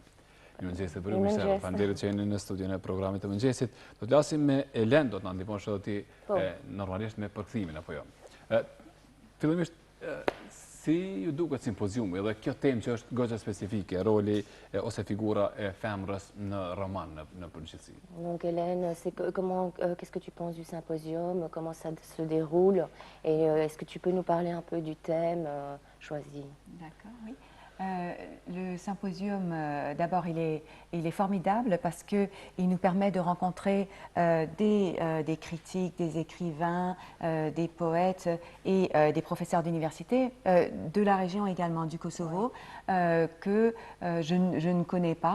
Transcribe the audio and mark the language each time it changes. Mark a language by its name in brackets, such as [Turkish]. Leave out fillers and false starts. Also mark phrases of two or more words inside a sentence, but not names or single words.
[Albanian] Mirë mëngjes të bërim, mirë se erdhët. Faleminderit që jeni në studion e programit të mëngjesit. Do të flasim me Elen, do të na ndihmosh edhe ti normalisht me përkthimin, apo jo. Fillimisht, si ju duket simpoziumi dhe kjo temë që është goxha specifike, roli ose figura e femrës në roman në përgjithësi? [French] Donc Hélène, qu'est-ce que tu penses du symposium, comment ça se déroule et est-ce que tu peux nous parler un peu du thème choisi? D'accord, oui. Le symposium, d'abord, il est formidable parce qu'il nous permet de rencontrer des critiques, des écrivains, des poètes et des professeurs d'université de la région également du Kosovo que je ne connais pas.